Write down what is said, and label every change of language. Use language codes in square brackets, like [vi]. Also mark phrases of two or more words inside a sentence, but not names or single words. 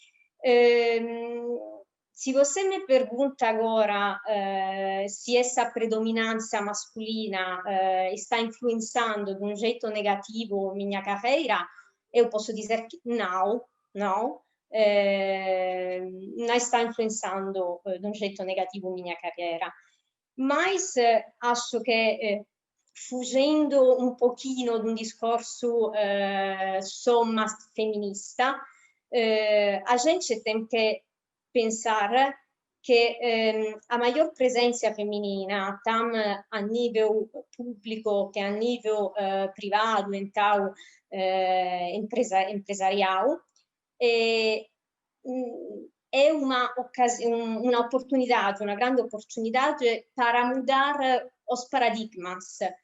[pt] Se você me pergunta agora se essa predominância masculina está influenciando de um jeito negativo minha carreira, eu posso dizer que não, não está influenciando de um jeito negativo minha carreira. Mas acho que [it] fuggendo un pochino di un discorso somma femminista, [pt] a gente tem que pensar que a maior presença feminina, tanto a nível público que a nível privado, então empresarial, é uma oportunidade, uma grande oportunidade para mudar os paradigmas.